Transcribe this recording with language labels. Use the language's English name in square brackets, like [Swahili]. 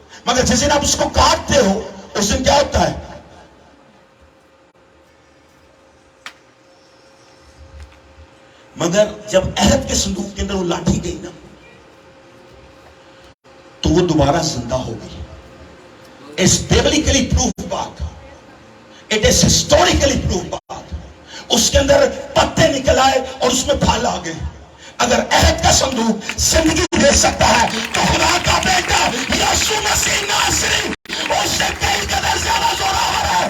[Urdu] مگر جس دن آپ اس کو کاٹتے ہو اس دن کیا ہوتا ہے، مگر جب عہد کے صندوق کے اندر وہ لاٹھی گئی نا تو وہ دوبارہ زندہ ہو گئی. [English] It's biblically proved [Urdu] بات، [English] it is historically proved بات. [Urdu] اس کے اندر پتے نکل آئے اور اس میں پھل آ گئے. اگر عہد کا صندوق زندگی دے سکتا ہے تو خدا کا بیٹا یسوع مسیح ناصری اس سے کئی قدر زیادہ زورآور